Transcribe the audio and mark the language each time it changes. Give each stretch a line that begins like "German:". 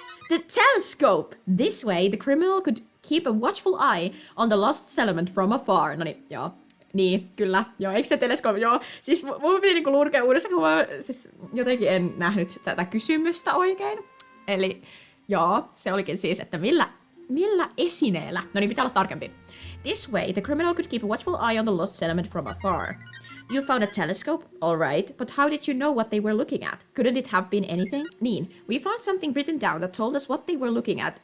English: The telescope! This way, the criminal could keep a watchful eye on the lost settlement from afar.
Finnish: No niin, joo. Niin, kyllä. Joo, eikö se teleskooppi? Joo. Siis mun piti niinku lukea uudestaan, kun mä siis jotenkin en nähnyt tätä kysymystä oikein. Eli joo, se olikin siis, että millä esineellä? No niin, pitää olla tarkempi.
English: This way, the criminal could keep a watchful eye on the lost settlement from afar. You found a telescope? All right, but how did you know what they were looking at? Couldn't it have been anything? Niin, we found something written down that told us what they were looking at.